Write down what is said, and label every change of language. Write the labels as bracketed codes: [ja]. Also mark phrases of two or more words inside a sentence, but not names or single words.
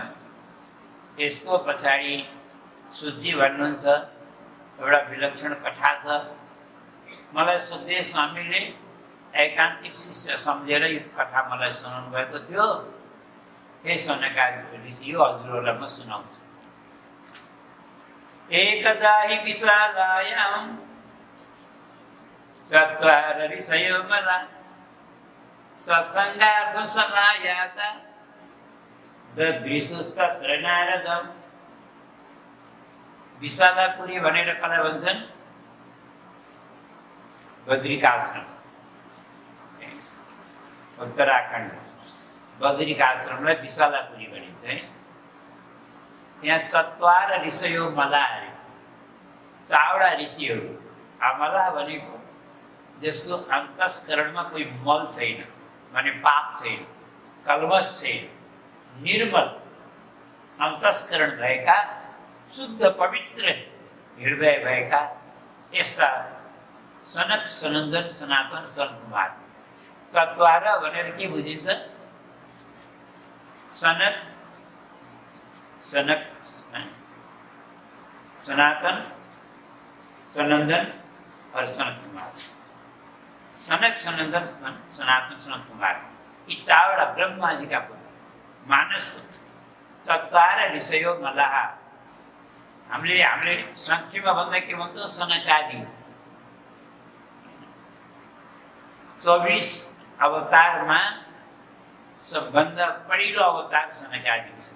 [ne] यसको पछाडि सूची भन्नुहुन्छ, एउटा विलक्षण कथा छ। मलाई सोध्थे स्वामीले एकान्तिक शिष्य सम्झेर यो कथा मलाई सुनाउनु भएको थियो। हे सनकादि ऋषि, यो हजुरहरूलाई म सुनाउँछु। [sa] एकदा हि विशालायां चत्वार ऋषयो मला सत्सङ्गार्थं समायाता ददृशुस्तत्र नारदम्। [ne] विशालापुरी भनेर कसलाई भन्छन्? बद्रिकाश्रम, उत्तराखण्ड बद्रिकाश्रमलाई विशालापुरी भनिन्छ है। त्यहाँ 4 [sa] ऋषयो मला, [ne] 4 ऋषिहरू। मला भनेको जसको अन्तस्करणमा कोही मल छैन, माने पाप छैन, कल्मश छैन, निर्मल अन्तस्करण भएका, शुद्ध पवित्र हृदय भएका यस्ता सनक, सनन्दन, सनातन, सनकुमार। 4 भनेर के बुझिन्छ? सनक, सनातन, सनन्दन और सनत कुमार। सनक, सनन्दन, सनातन, सनत कुमार, यी 4 [hi] ब्रह्मा जी का पुत्र, [ne] मानस पुत्र। [sa] 4 ऋषयो मलाह। [ne] हामीले संक्षेपमा भन्दा के भन्छ? सनकादि। 24 अवतारमा सबभन्दा पहिलो अवतार सनकादि।